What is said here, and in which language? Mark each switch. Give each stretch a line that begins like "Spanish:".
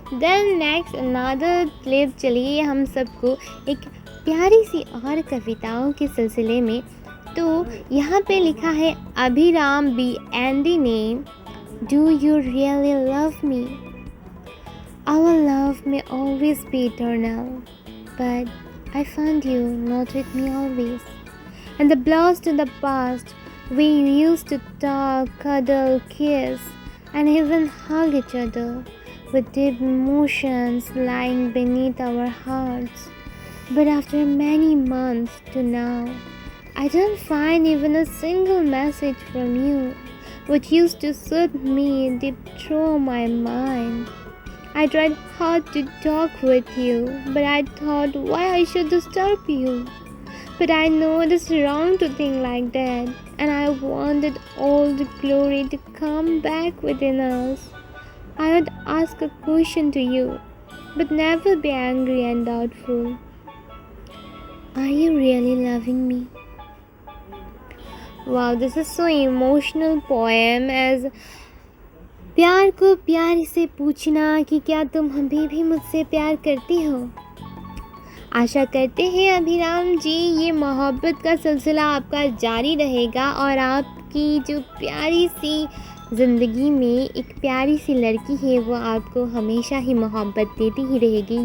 English: then next another clip,
Hindi: चलिए हम सबको एक प्यारी सी और कविताओं के सिलसिले में। तो यहाँ पे लिखा है अभिराम बी एंडी ने,
English: Do you really love me? Our love may always be eternal, but I found you not with me always. And the blast in the past, we used to talk, cuddle, kiss, and even hug each other with deep emotions lying beneath our hearts. But after many months to now, I don't find even a single message from you, which used to soothe me deep through my mind. I tried hard to talk with you, but I thought why I should disturb you. But I know it is wrong to think like that, and I wanted all the glory to come back within us. I would ask a question to you, but never be angry and doubtful. Are you really loving me? Wow, this is so emotional poem as
Hindi: प्यार को प्यार से पूछना कि क्या तुम अभी भी मुझसे प्यार करती हो। आशा करते हैं अभिराम जी ये मोहब्बत का सिलसिला आपका जारी रहेगा और आपकी जो प्यारी सी ज़िंदगी में एक प्यारी सी लड़की है वो आपको हमेशा ही मोहब्बत देती ही रहेगी।